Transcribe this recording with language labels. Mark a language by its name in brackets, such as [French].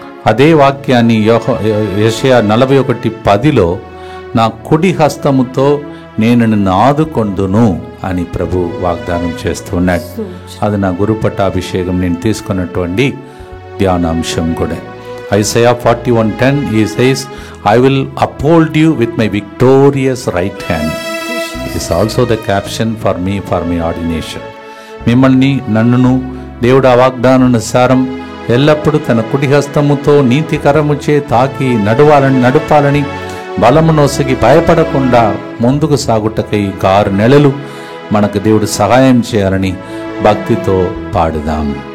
[Telugu] అదే వాక్యాన్ని యెషయా 41:10 నా కుడి హస్తముతో నేను నిన్ను ఆదుకొందును అని ప్రభు వాగ్దానం చేస్తున్నాడు. అది నా గురు పట్టాభిషేకం నేను తీసుకున్నటువంటి ధ్యానాంశం కూడా. [English] Isaiah 41:10 he says, I will uphold you with my victorious right hand. It is also the caption for me for my ordination. [Telugu] మిమ్మల్ని నన్నును దేవుడు ఆ వాగ్దానానుసారం ఎల్లప్పుడూ తన కుడి హస్తముతో నీతికరముచే తాకి నడుపాలని బలము నొసగి భయపడకుండా ముందుకు సాగుటకై 6 నెలలు మనకు దేవుడు సహాయం చేయాలని భక్తితో పాడుదాం.